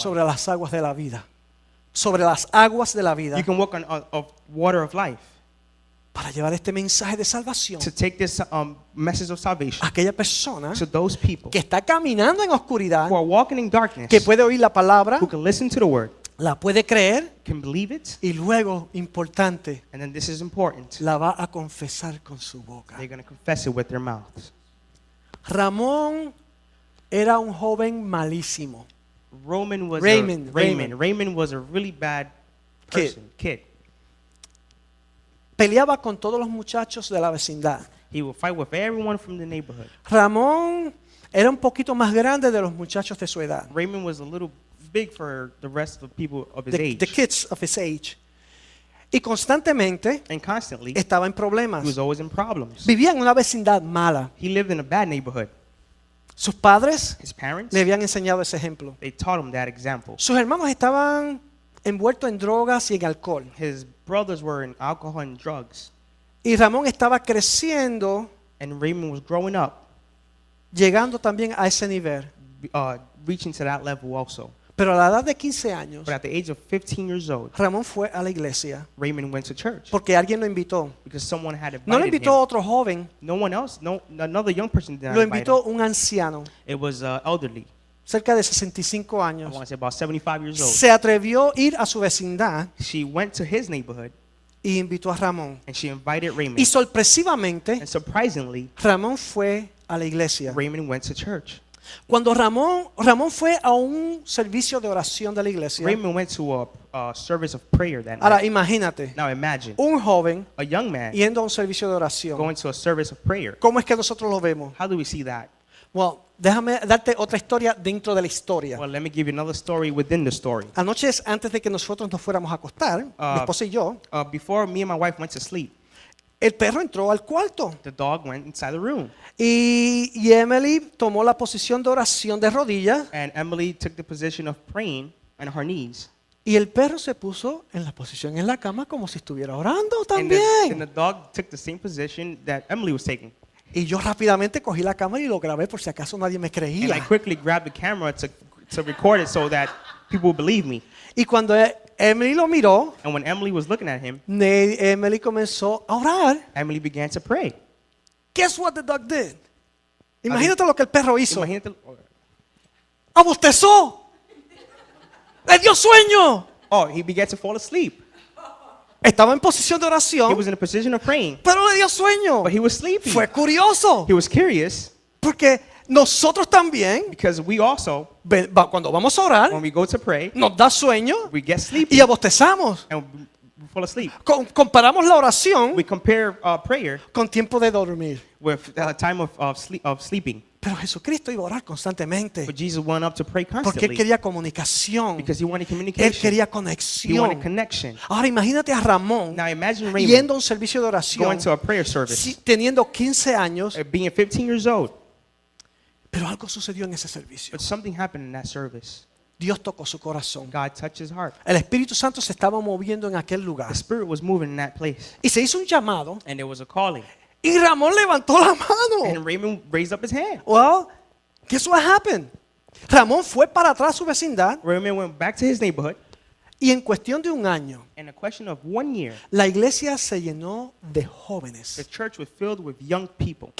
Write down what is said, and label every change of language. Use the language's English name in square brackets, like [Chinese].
[Spanish] sobre las aguas de la vida. Sobre las aguas de la vida. [English] You can walk on of water of life. [Spanish] para llevar este mensaje de salvación [English] to take this message of salvation [Spanish] a aquella persona [English] to those people [Spanish] que está caminando en oscuridad, [English] who are walking in darkness, [Spanish] que puede oír la palabra, [English] who can listen to the word, [Spanish] la puede creer [English] can believe it, [Spanish] y luego, importante, [English] and then this is important, [Spanish] la va a confesar con su boca. [English] they're going to confess it with their mouths. [Spanish] Ramón era un joven malísimo. [English] Raymond was a really bad kid. [Spanish] Peleaba con todos los muchachos de la vecindad. [English] He would fight with everyone from the neighborhood. [Spanish] Ramón era un poquito más grande de los muchachos de su edad. [English] Raymond was a little big for the rest of the people of his age. The kids of his age. [Spanish] Y constantemente [English] And constantly, [Spanish] estaba en [English] he [Spanish] problemas. [English] was always in problems. [Spanish] Vivía en una vecindad mala. [English] He lived in a bad neighborhood. [Spanish] Sus padres [English] His parents, [Spanish] le habían enseñado ese ejemplo. [English] they taught him that example. [Spanish] Sus hermanos estaban envueltos en drogas y en alcohol. [English] His brothers were in alcohol and drugs. [Spanish] Y Ramón estaba creciendo, [English] And Raymond was growing up, [Spanish] llegando también a ese nivel. [English] reaching to that level also. [Spanish] Pero a la edad de 15 años, [English] But at the age of 15 years old, [Spanish] Ramón fue a la iglesia [English] Raymond went to church [Spanish] porque alguien lo invitó. [English] because someone had [Spanish] No lo [English] invited [Spanish] invitó [English] him. [Spanish] otro joven, [English] No one else, another young person did not [Spanish] lo [English] invite [Spanish] invitó [English] him. [Spanish] un anciano, [English] It was elderly. [Spanish] cerca de 65 [English] I [Spanish] años. [English] want to say about 75 years old. [Spanish] Se atrevió a ir a su vecindad [English] She went to his neighborhood [Spanish] y invitó a Ramón. [English] and she invited Raymond. [Spanish] Y sorpresivamente, [English] And surprisingly, [Spanish] Ramón fue a la iglesia. [English] Raymond went to church. [Spanish] Cuando Ramón fue a un servicio de oración de la iglesia. [English] Raymond went to a service of prayer that [Spanish] Ahora [English] night. [Spanish] imagínate, [English] Now imagine [Spanish] un joven [English] a young man [Spanish] yendo a un servicio de oración. [English] going to a service of prayer. [Spanish] ¿Cómo es que nosotros lo vemos? [English] How do we see that? [Spanish] Well, déjame darte otra historia dentro de la historia. [English] Well, let me give you another story within the story. [Spanish] Anoche, antes de que nosotros nos fuéramos a acostar, mi esposa y yo, [English] Before me and my wife went to sleep, [Spanish] el perro entró al cuarto [English] the dog went inside the room. [Spanish] y Emily tomó la posición de oración de rodillas [English] And Emily took the position of praying on her knees. [Spanish] y el perro se puso en la posición en la cama como si estuviera orando [English] And the [Spanish] también. [English] dog took the same position that Emily was taking. [Spanish] Y yo rápidamente cogí la cámara y lo grabé por si acaso nadie me [English] And I [Spanish] creía. [English] quickly grabbed the camera to record it so that people would believe me. [Spanish] Y cuando Emily lo miró, [English] And when Emily was looking at him, [Spanish] Emily comenzó a orar. [English] Emily began to pray. Guess what the dog did? [Spanish] Imagínate lo que el perro hizo. Imagínate- ¡Abostezó! ¡Le dio sueño! [English] Oh, he began to fall asleep. [Spanish] Estaba en posición de [English] He [Spanish] oración, [English] was in a position of praying, [Spanish] pero le dio sueño. [English] but he was sleepy. [Spanish] Fue curioso, [English] He was curious [Spanish] porque nosotros también, [English] because we also, [Spanish] cuando vamos a orar, [English] when we go to pray, [Spanish] nos da sueño [English] we get sleepy [Spanish] y abostezamos. [English] and we fall asleep. [Spanish] Comparamos la oración [English] We compare prayer [Spanish] con tiempo de dormir. [English] with time of sleeping. [Spanish] Pero Jesucristo iba a orar constantemente [English] But Jesus went up to pray [Spanish] porque él [English] constantly [Spanish] quería comunicación, [English] because he wanted [Spanish] él [English] communication. [Spanish] quería [English] He wanted [Spanish] conexión. [English] connection. [Spanish] Ahora imagínate a Ramón [English] Now imagine [Spanish] yendo [English] Raymond [Spanish] a un servicio de oración, [English] going to a prayer service, [Spanish] teniendo 15 años, [English] being 15 years old, [Spanish] pero algo sucedió en ese servicio. [English] but something happened in that service. [Spanish] Dios tocó su corazón. [English] God touched his heart. [Spanish] El Espíritu Santo se estaba moviendo en aquel lugar. [English] The Spirit was moving in that place, [Spanish] Y se hizo un llamado [English] and there was a calling. [Spanish] y Ramón levantó la mano. [English] And Raymond raised up his hand. Well, guess what happened? [Spanish] Ramón fue para atrás a su vecindad [English] Raymond went back to his neighborhood. [Spanish] y en cuestión de un año, [English] In a question of 1 year, [Spanish] la iglesia se llenó de [English] the [Spanish] jóvenes [English] church was filled with young people